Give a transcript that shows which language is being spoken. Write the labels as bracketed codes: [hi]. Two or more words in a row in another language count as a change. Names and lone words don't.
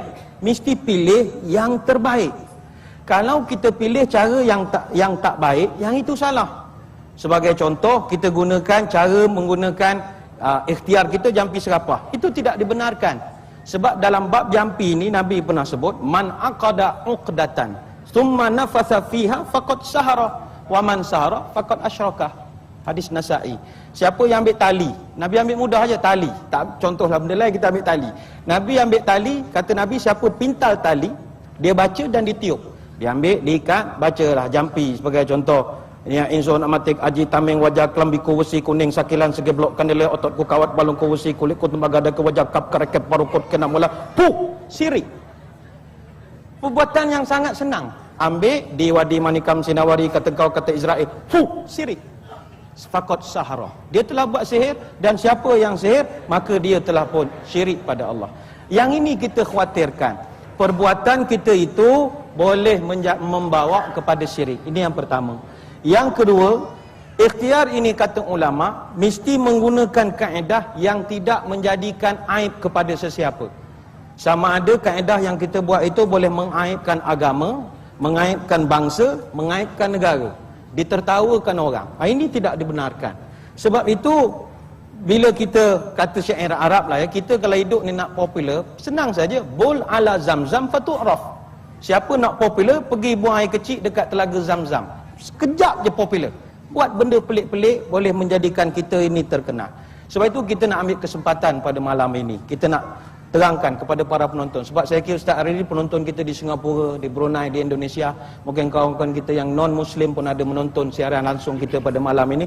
[ms] Mesti pilih yang terbaik. Kalau kita pilih cara yang tak baik, yang itu salah. Sebagai contoh, kita gunakan cara menggunakan ikhtiar kita jampi serapah. Itu tidak dibenarkan. Sebab dalam bab jampi ini Nabi pernah sebut, [ar] من عقد عقدة ثم نفث فيها فقد سحر ومن سحر فقد أشرك. [ms] Hadis Nasa'i. Siapa yang ambil tali, Nabi ambil mudah aja tali. Tak contohlah benda lain, kita ambil tali. Nabi ambil tali, kata Nabi siapa pintal tali, dia baca dan ditiup. Dia ambil, diikat, bacalah jampi sebagai contoh. [jv] Ya insun amatik aji tameng wajah kelambiku wesi kuning sakilan segeblok kanile ototku kawat balungku wesi kulitku tembagada ke wajah kap karekep parukut kena mula puh sirik. [ms] Perbuatan yang sangat senang. Ambil di Wadi Manikam Sinawari kata kau kata Israel puh sirik. [ar] فقد سحر. [ms] Dia telah buat sihir dan siapa yang sihir maka dia telah pun syirik pada Allah. Yang ini kita khawatirkan. Perbuatan kita itu boleh membawa kepada syirik. Ini yang pertama. Yang kedua, ikhtiar ini kata ulama mesti menggunakan kaedah yang tidak menjadikan aib kepada sesiapa. Sama ada kaedah yang kita buat itu boleh mengaibkan agama, mengaibkan bangsa, mengaibkan negara, ditertawakan orang. Ini tidak dibenarkan. Sebab itu bila kita kata syair Arab lah ya, kita kalau hidup ni nak popular, senang saja, [ar] بل على زمزم فتعرف. [ms] Siapa nak popular, pergi buang air kecil dekat telaga Zamzam. Sekejap je popular. Buat benda pelik-pelik boleh menjadikan kita ini terkenal. Sebab itu kita nak ambil kesempatan pada malam ini. Kita nak terangkan kepada para penonton. Sebab saya kira Ustaz hari ini penonton kita di Singapura, di Brunei, di Indonesia, mungkin kawan-kawan kita yang non-Muslim pun ada menonton siaran langsung kita pada malam ini.